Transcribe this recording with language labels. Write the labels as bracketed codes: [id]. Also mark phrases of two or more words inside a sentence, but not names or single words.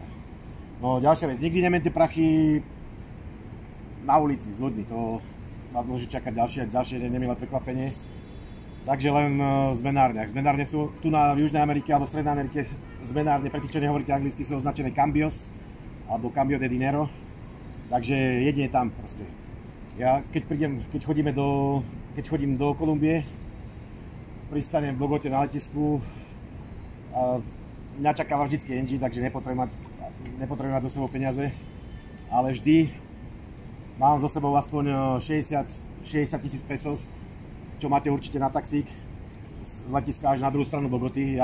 [sk] No ďalšia vec, nikdy nemente prachy na ulici s ľuďmi, to vás môže čakať ďalšie nemilé prekvapenie. Takže len v zmenárniach. Zmenárne sú tu na Južnej Amerike alebo Strednej Amerike. Zmenárne, pre tých, čo nehovoríte anglicky, sú označené cambios alebo [es] cambio de dinero. [sk] Takže jedine tam proste. Ja keď chodím do Kolumbie, pristanem v Bogote na letisku, mňa čakáva vždycky NG, takže nepotrebujem mať so sebou peniaze, ale vždy mám so sebou aspoň 60 000 pesos, čo máte určite na taxík z letiska až na druhú stranu Bogoty.